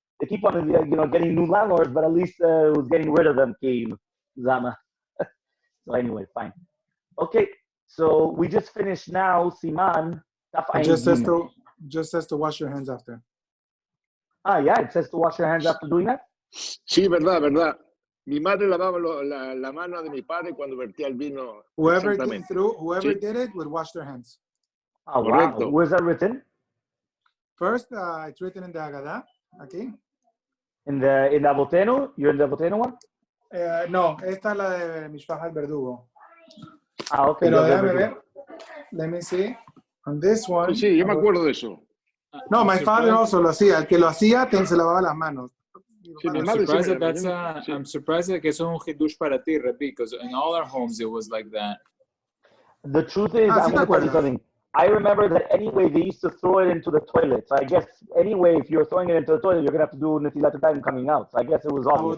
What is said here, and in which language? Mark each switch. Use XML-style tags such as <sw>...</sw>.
<en>They keep on, you know, getting new landlords, but at least it was getting rid of them, Zama. So anyway, fine. Okay, so we just finished now, Siman. It just says to wash your hands after. Yeah, it says to wash your hands after doing that?</en> <es>Sí, verdad. Mi madre lavaba la mano de mi padre cuando vertía el vino.</es> <en>Whoever did it would wash their hands. Oh, wow. Where's that written? First, it's written in the Haggadah. Okay. In the Avotenu? You're in the Avotenu one?</en> <es>No, esta es la de Mishpach al Verdugo.</es> <en>Okay.</en> <es>Pero déjame ver.</es> <en>Let me see. On this one.</en> <es>Sí, yo me acuerdo de eso. No,</es> <en>my father also</en> <es>lo hacía. El que lo hacía, se lavaba las manos.</es> <en>I'm surprised that</en> <es>eso es un chidush para ti,</es> <en>Rabbi, because in all our homes it was like that. The truth is, I'm going to tell you something. I remember that anyway, they used to throw it into the toilet. So I guess anyway, if you're throwing it into the toilet, you're going to have to do netilat time coming out. So I guess it was obvious.</en>